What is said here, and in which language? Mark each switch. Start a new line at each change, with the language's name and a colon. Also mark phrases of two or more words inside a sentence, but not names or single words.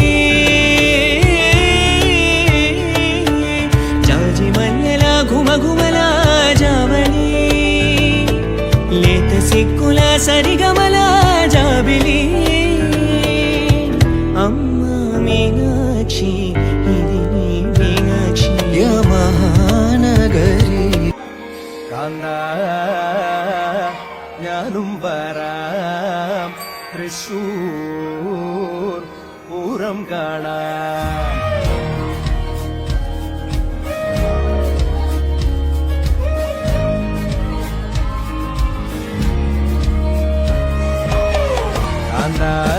Telugu: జాజి మల్లెల ఘుమఘుమల జావళి లేత సిక్కుల సరిగమల జాబిలి అమ్మా మీనాక్షి ఇది మీనాక్షి
Malayalam: മഹാനഗരി കാന്താ ഞാനും വരാം തൃശൂർ പൂരം കാണാം കാന്താ